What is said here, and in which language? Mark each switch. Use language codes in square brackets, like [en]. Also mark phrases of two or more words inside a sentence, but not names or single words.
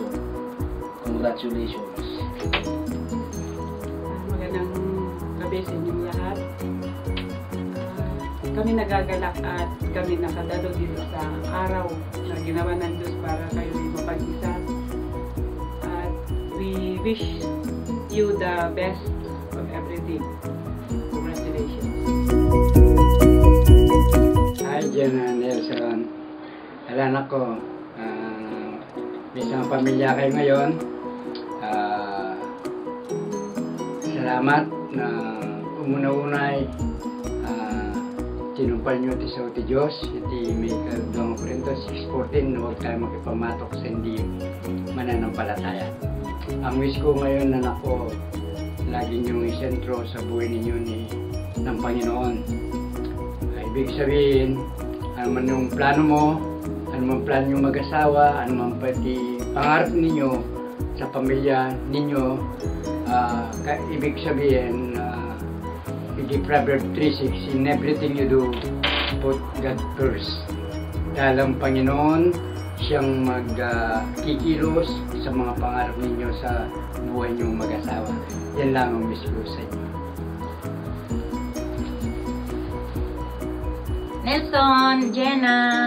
[en] Congratulations. [tl] Magandang gabi sa inyong lahat. Kami nagagalak at kami nakadalo dito sa araw na ginawa ng Diyos para kayo mapag-isa. [en] At we wish you the best of everything. Congratulations. Hi, Jenna, Nelson. [tl] Alam ko, may isang pamilya kayo ngayon. [ilo] Salamat na umuna-unay tinumpal nyo ti sa uti Diyos. Iti may kaduang [tl] Korinto 6:14, huwag tayo makipamatok sa hindi mananampalataya. Ang wish ko ngayon na nako, lagi nyo isentro sa buhay ninyo ng Panginoon. Ibig sabihin, ano man yung plano mo, ano man plano nyo mag-asawa, ano man pati pangarap ninyo sa pamilya ninyo, ibig sabihin, [en] in Proverbs 3:6, in everything you do, put God first. [tl] Dahil ang Panginoon, siyang magkikilos sa mga pangarap ninyo sa buhay nyong mag-asawa. Yan lang ang wish ko sa inyo. Nelson, Jenna.